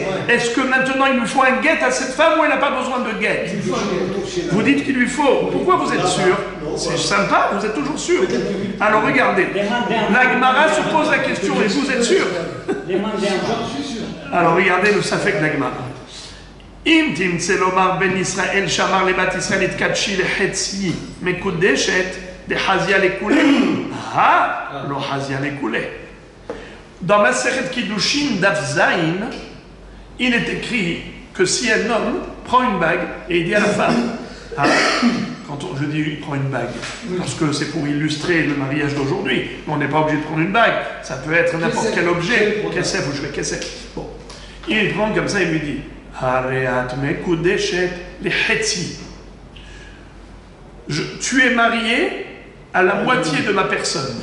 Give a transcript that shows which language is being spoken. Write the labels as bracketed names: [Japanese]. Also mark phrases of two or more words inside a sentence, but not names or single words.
[French] Est-ce que maintenant il nous faut un guet à cette femme ou elle n'a pas besoin de guet? Vous dites qu'il lui faut. Pourquoi vous êtes sûr? C'est sympa, vous êtes toujours sûr. Alors regardez, la Gemara se pose la question et vous êtes sûr? Alors regardez le safek de la Gemara. [Hebrew] אם תמצא לומר בן ישראל שאמר לבת ישראל התקדשי לחצי מקודשת דחזיה לכולה, לא חזיה לכולה. [French] Dans [Hebrew] מסכת קידושין דף זין, [French] il est écrit que si un homme prend une bague et il dit à la femme, je dis il prend une bague, parce que c'est pour illustrer le mariage d'aujourd'hui, mais on n'est pas obligé de prendre une bague, ça peut être n'importe quel objet, kesef ou je kesef. Bon, il prend comme ça et lui dit, tu es marié à la moitié de ma personne.